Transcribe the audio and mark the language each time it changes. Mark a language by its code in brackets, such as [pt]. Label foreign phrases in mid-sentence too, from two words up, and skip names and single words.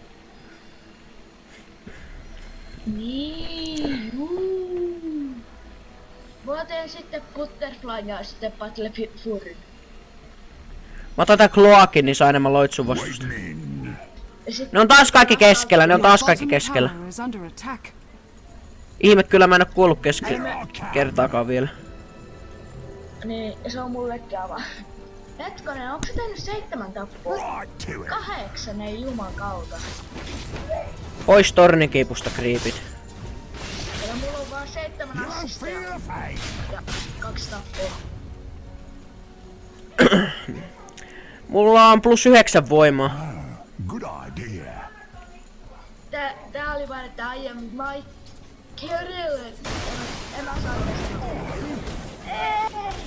[fi] Niin, Mä teen sitten Butterflyn ja sitten Battlefurin. Mä otan tän Cloakin, niin saa enemmän loitsuvastusta. Ne on taas kaikki keskellä, ne on taas kaikki keskellä. [en] Tower is under attack. [fi] Ihme kyllä mä en oo kuollut kertaakaan vielä. Niin, se on mullekin aivan. Hetkonen, onko se tehnyt 7 tappoa? [en] Right to it. [fi] 8, ei juman kautta. Pois tornikiipusta creepit. Ja mulla on vaan 7 [en] Feel [fi] assistia [en] the fate. [fi] ja 2 tappoa. Mulla on +9 voimaa. [en] Good idea. [fi] Tää oli vain, että aiemmin my Kirill. En mä saa Ei!